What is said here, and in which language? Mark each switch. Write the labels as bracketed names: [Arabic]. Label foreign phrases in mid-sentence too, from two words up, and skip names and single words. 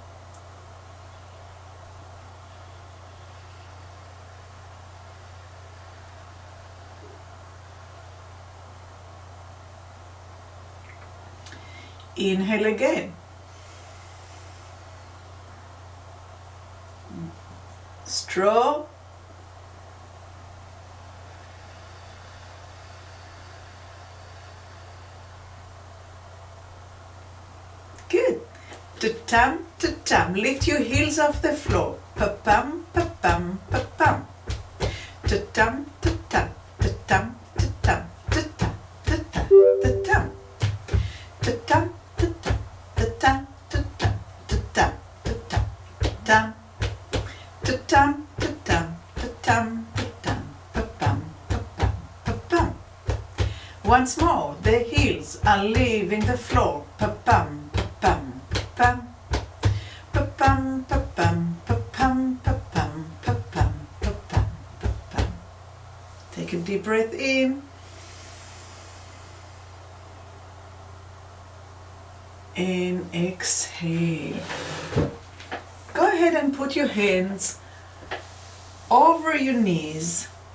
[English] Inhale again. Straw. Good. Ta-tam, ta-tam. Lift your heels off the floor. Pa-pam, pa-pam, pa-pam. Ta-tam, ta-tam, ta-tam, ta-tam, ta-tam, ta-tam, ta-tam. Ta-tam, ta-tam, ta-tam, ta-tam, ta-tam, ta-tam, ta-tam. Ta-tam, ta-tam, ta-tam, ta-tam, pa-pam, pa-pam, pa-pam. Once more, the heels are leaving the floor. Pa-pam, pa-pam, pa-pam. Pa-pam, pa-pam, pa-pam, pa-pam, pa-pam, pa-pam, pa-pam. Take a deep breath in. And exhale. Go ahead and put your hands over your knees.